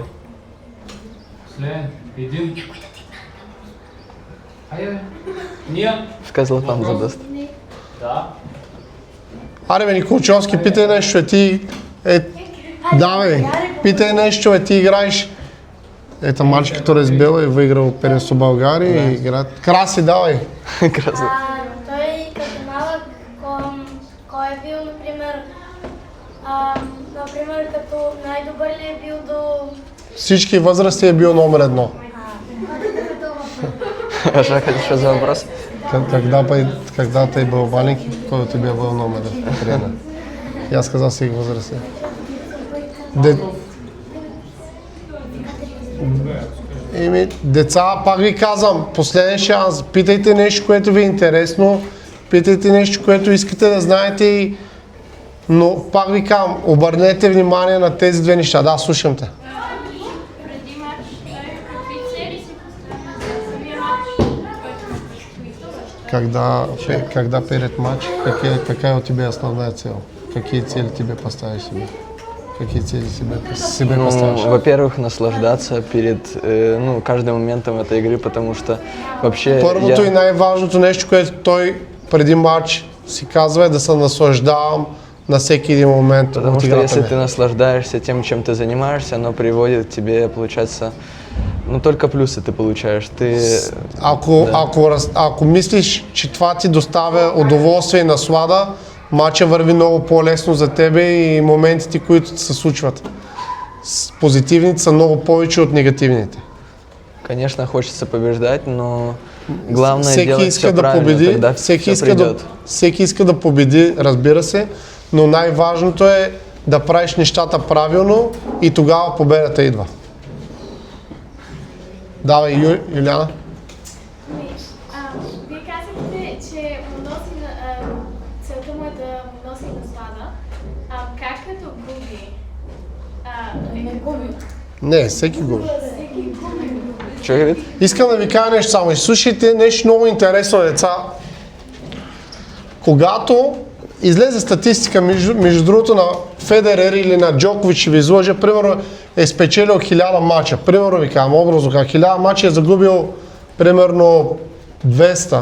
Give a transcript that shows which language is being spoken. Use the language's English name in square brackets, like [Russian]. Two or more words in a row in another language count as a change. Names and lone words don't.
[Bulgarian] Последен. Един. Айде. Ния. [Russian] Сказал там [Bulgarian] Въпрос? [Russian] задаст. [Bulgarian] Да. Аре бе, Николчовски, питай нещо, ти... Да бе, питай нещо, ти играеш... [Russian] Ето мальчик, который е сбил и выиграл первенство България и играят... Краси, давай! [Bulgarian] Красиво. Той като малък, кой е бил, например, като най-добър ли е бил до... Всички възрасти е бил номер 1. [Russian] А что за вопрос? Когда ты был маленький, какой у тебя был номер тренера? Я сказал всех возрастей. [Bulgarian] Деца, пак ви казвам, последен шанс, питайте нещо, което ви е интересно, питайте нещо, което искате да знаете, но пак ви казвам, обърнете внимание на тези две неща. Да, слушам те. Преди матч, какви цели си поставя за самия матч? [Russian] Когда перед матч, какая у тебя основная цел? Какие цели тебе поставишь себе? Какие цели себе поставишь? Во-первых, наслаждаться перед каждым моментом этой игры, потому что вообще [Bulgarian] Първото и най-важното нещо, което той преди матч си казва е да се наслаждавам на всеки един момент [Russian] Потому [Bulgarian] от [Russian] что [Bulgarian] играта [Russian] если [Bulgarian] ми. [Russian] ты наслаждаешься тем, чем ты занимаешься, оно приводит к тебе, получается, только плюсы ты получаешь. [Bulgarian] Ако мислиш, че това ти доставя удоволствие и наслада, матча върви много по-лесно за тебе и моментите, които се случват. Позитивните са много повече от негативните. [Russian] Конечно, хочется побеждать, но главное [Bulgarian] Всеки [Russian] делать [Bulgarian] иска [Russian] все [Bulgarian] да [Russian] правильно, [Bulgarian] победи, [Russian] тогда [Bulgarian] всеки [Russian] все [Bulgarian] иска [Russian] придет. [Bulgarian] всеки иска да победи, разбира се, но най-важното е да правиш нещата правилно и тогава победата идва. Давай, Юлиана. Вие казахте, че целта му е да му носи наслада. Как като губи? Не губи. Не, всеки губи. [Russian] Что говорит? [Bulgarian] Искам да ви кажа нещо само. Слушайте нещо много интересно, деца. Когато излезе статистика, между другото на Федерер или на Джокович, ще ви изложа, примерно е спечелил 1000 мача. Примерно ви казвам, образно, 1000 мача е загубил примерно 200.